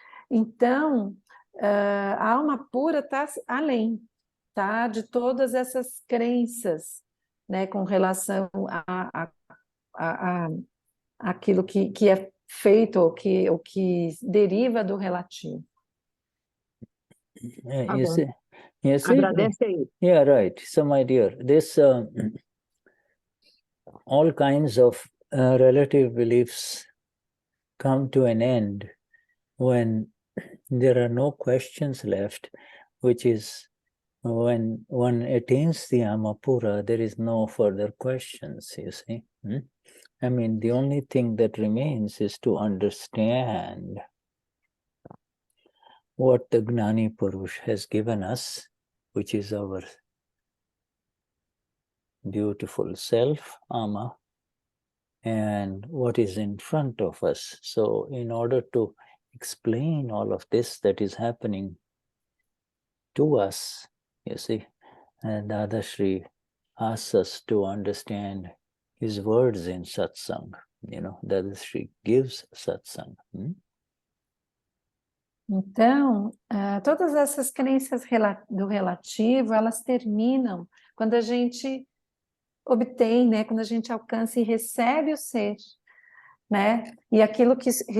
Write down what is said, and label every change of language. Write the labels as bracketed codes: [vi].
[pt] Então, a alma pura está além, tá? De todas essas crenças, né, com relação a aquilo que é feito, ou que deriva do relativo. [en] You see, [pt] Agradece aí. [en] Yeah, right. So, my dear, this all kinds of relative beliefs come to an end when there are no questions left, which is when one attains the Amapura, there is no further questions, you see. I mean, the only thing that remains is to understand what the Gnani Purush has given us, which is our beautiful self, Ama, and what is in front of us. So in order to explain all of this that is happening to us, you see, and Dadashri asks us to understand his words in Satsang. Dadashri gives Satsang. [pt] Então, todas essas crenças do relativo, elas terminam quando a gente obtém, né? Quando a gente alcança e recebe o ser, né? E aquilo que